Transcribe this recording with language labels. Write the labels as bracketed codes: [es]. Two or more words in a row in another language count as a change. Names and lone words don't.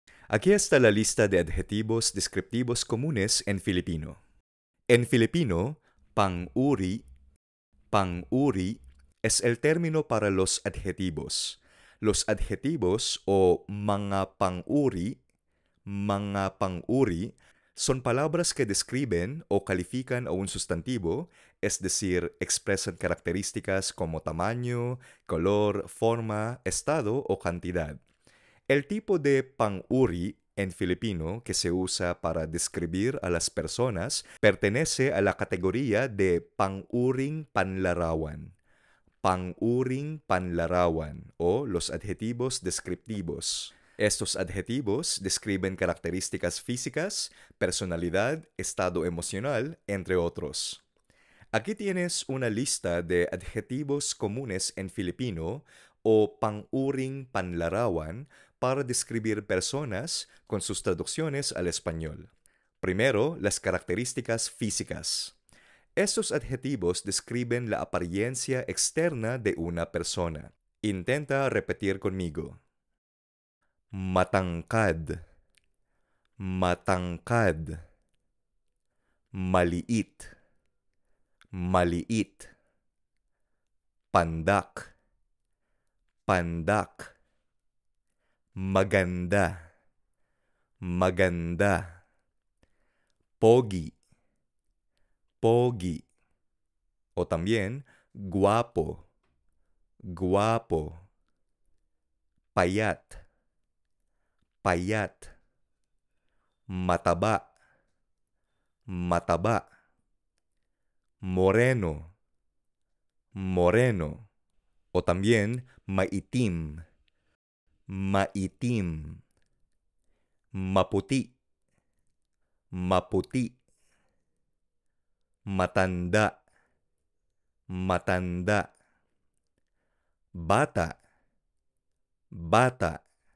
[es] Aquí está la lista de adjetivos descriptivos comunes en Filipino. En Filipino, pang-uri es el término para los adjetivos. Los adjetivos o [tl] mga pang-uri, [es] son palabras que describen o califican a un sustantivo, es decir, expresan características como tamaño, color, forma, estado o cantidad. El tipo de pang-uri en Filipino que se usa para describir a las personas pertenece a la categoría de [tl] pang-uring panlarawan. Pang-uring panlarawan [es] o los adjetivos descriptivos. Estos adjetivos describen características físicas, personalidad, estado emocional, entre otros. Aquí tienes una lista de adjetivos comunes en Filipino o [tl] pang-uring panlarawan [es] para describir personas con sus traducciones al español. Primero, las características físicas. Estos adjetivos describen la apariencia externa de una persona. Intenta repetir conmigo. [tl] Matangkad, matangkad. Maliit, maliit. Pandak, pandak. Maganda, maganda. Pogi, pogi. [es] O también guapo, guapo. [tl] Payat, payat. Mataba, mataba. Moreno, moreno. [es] O también [tl] maitim, maitim. Maputi, maputi. Matanda, matanda. Bata, bata.